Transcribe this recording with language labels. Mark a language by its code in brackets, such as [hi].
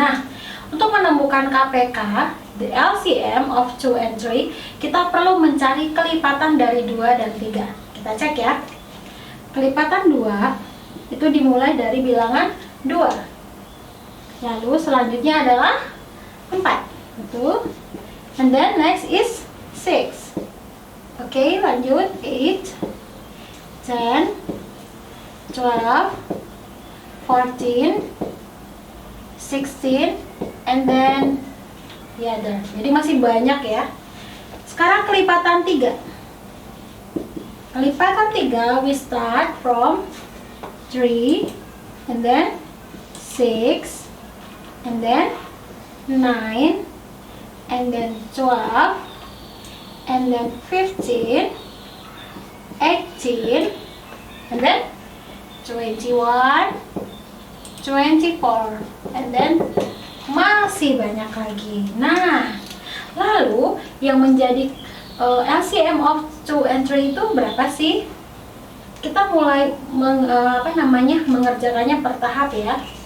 [id] Nah, untuk menemukan KPK, [en] the LCM of 2 and 3, [id] kita perlu mencari kelipatan dari 2 dan 3. Kita cek ya. Kelipatan 2 itu dimulai dari bilangan 2. Lalu selanjutnya adalah 4. Betul. [en] And then next is 6. [id] Oke, lanjut [en] 8, 10, 12, 14, 16, and then the other. [id] Jadi masih banyak ya. Sekarang kelipatan 3. Kelipatan 3 [en] we start from 3, and then 6, and then 9, and then 12, and then 15, 18, and then 21, 24, and then [id] masih banyak lagi. Nah, lalu yang menjadi [en] LCM of 2 and 3 [id] itu berapa sih? Kita mulai mengerjakannya per tahap ya.